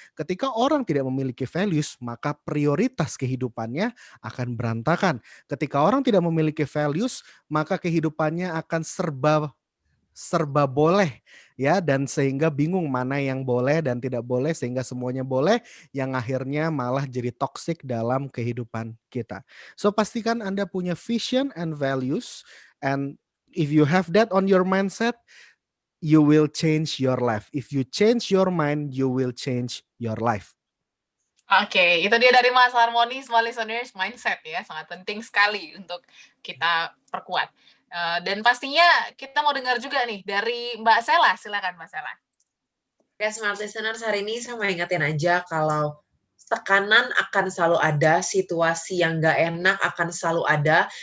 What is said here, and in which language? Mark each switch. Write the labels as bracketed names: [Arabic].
[Indonesian] Ketika orang tidak memiliki values, maka prioritas kehidupannya akan berantakan. Ketika orang tidak memiliki values, maka kehidupannya akan serba serba boleh ya, dan sehingga bingung mana yang boleh dan tidak boleh, sehingga semuanya boleh yang akhirnya malah jadi toxic dalam kehidupan kita. [English] So [Indonesian] pastikan Anda punya [English] vision and values, and if you have that on your mindset, you will change your life. If you change your mind, you will change your life. [Indonesian] Oke, itu dia dari Mas Harmoni, semua listeners, mindset ya, sangat penting sekali untuk kita perkuat. Dan pastinya kita mau dengar juga nih dari Mbak Sela, silakan Mbak Sela. Ya, smart listeners, hari ini saya mau ingetin aja kalau tekanan akan selalu ada, situasi yang nggak enak akan selalu ada.